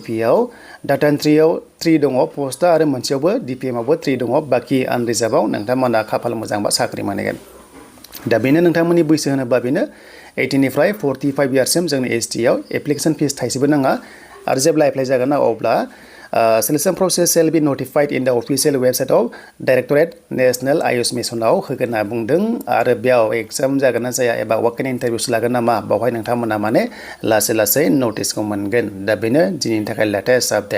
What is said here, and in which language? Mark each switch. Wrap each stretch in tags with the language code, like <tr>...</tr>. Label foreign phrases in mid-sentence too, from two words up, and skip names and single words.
<brx>आव डाटा एन्ट्रियाव 3 दङ पोस्टआ आरो मोनसेयावबो DPM आवबो 3 दङ बाकी आनरिजार्भआव नोंथांमोना खाफाल मोजांबा साख्रि मोनगोन दा बेनो नोंथांमोननि बैसो होनोबा बेनो 18 निफ्राय 45 इयार्ससिम जोंनि ST आव</brx> <en>application fees</en> <brx>थाइसेबो नाङा आरो जेब्ला एप्लाइ जागोन ना अब्ला</brx> <en>selection process shall be notified in the official website of Directorate National Ayush Missionaव</en> <brx>होगोन होनना बुंदों आरो बेयाव एग्जाम जागोन ना जाया एबा</brx> <en>walk in interviews</en> <brx>लागोन ना मा बावहाय नोंथांमोना माने लासै नटिसखौ मोनगोन दा बेनो दिनैनि थाखाय</brx> <en>latest update</en>